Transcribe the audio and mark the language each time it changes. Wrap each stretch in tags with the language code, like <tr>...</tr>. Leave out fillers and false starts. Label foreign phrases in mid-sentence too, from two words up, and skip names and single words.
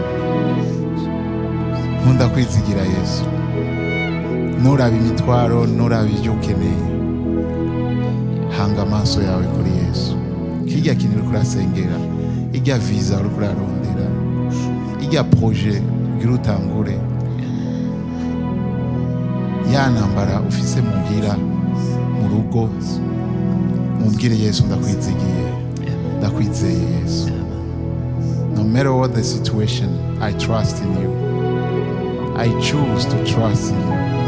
<rn>nkunda kwizigira Yesu nuraba imitwaro nuraba ibyo ukeneye hanga amaso yawe kuri Yesu kirya kintu uri kurasengera irya visa uri kurarondera irya projet ugira utangure ya ntambara ufise muhira mu rugo mubwire Yesu ndakwizigiye ndakwizeye Yesu.</rn> <en>No matter what the situation, I trust in you. I choose to trust in you.</en>